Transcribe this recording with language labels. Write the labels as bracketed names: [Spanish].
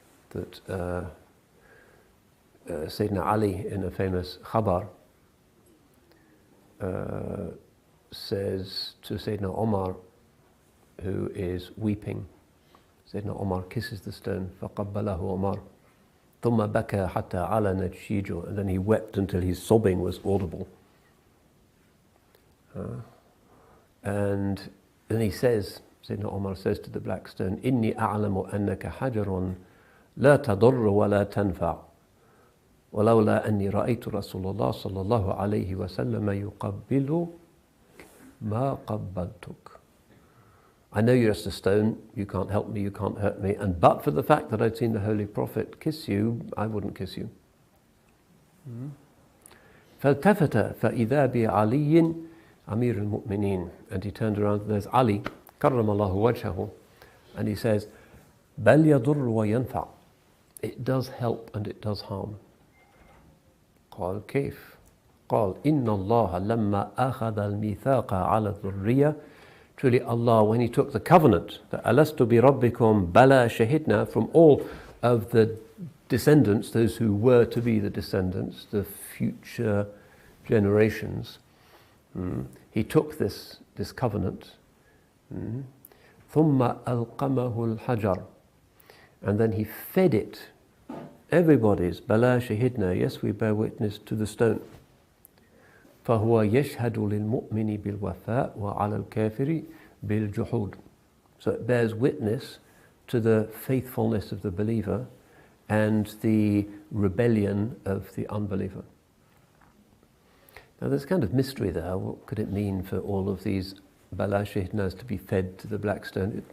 [English] That Sayyidina Ali, in a famous khabar, says to Sayyidina Omar, who is weeping. Sayyidina Omar kisses the stone, [Arabic] فَقَبَّلَهُ Omar ثُمَّ بَكَى حَتَّى عَلَنَتْ شِيجُهُ, [English] and then he wept until his sobbing was audible. And then he says, Sayyidina Omar says to the black stone, [Arabic] إِنِّي أَعْلَمُ أَنَّكَ حَجَرٌ لَا تَضُرُّ وَلَا تَنْفَعُ وَلَوْلَا أَنِّي رَأَيْتُ رَسُولَ اللَّهِ صَلَّى اللَّهُ عَلَيْهِ وَسَلَّمَ يُقَبِّلُ مَا قَبَّلْتُكَ. [English] I know you're just a stone, you can't help me, you can't hurt me, and but for the fact that I'd seen the Holy Prophet kiss you, I wouldn't kiss you. [Arabic] فَالْتَفَتَ فَإِذَا بِعَلِيٍّ أَمِيرُ الْمُؤْمِنِينَ, [English] and he turned around, there's Ali, [Arabic] كَرَّمَ اللَّهُ وَجْهَهُ, [English] and he says, [Arabic] بَلْ يَضُرُّ وَيَنْفَعُ, [English] it does help and it does harm. [Arabic] قال كيف؟ قال إن الله لما أخذ الميثاق على الذرية, [English] truly Allah, when he took the covenant that [Arabic] ألست بربكم بلى شهدنا, [English] from all of the descendants, those who were to be the descendants, the future generations, he took this covenant, [Arabic] ثم ألقمه الحجر, [English] and then he fed it, everybody's [Arabic] بلا شهدنا, [English] yes, we bear witness to the stone. [Arabic] فهو يشهد للمؤمن بالوفاء وعلى الكافر بالجحود. [English] So it bears witness to the faithfulness of the believer and the rebellion of the unbeliever. Now there's kind of mystery there. What could it mean for all of these bala shahidnas to be fed to the black stone?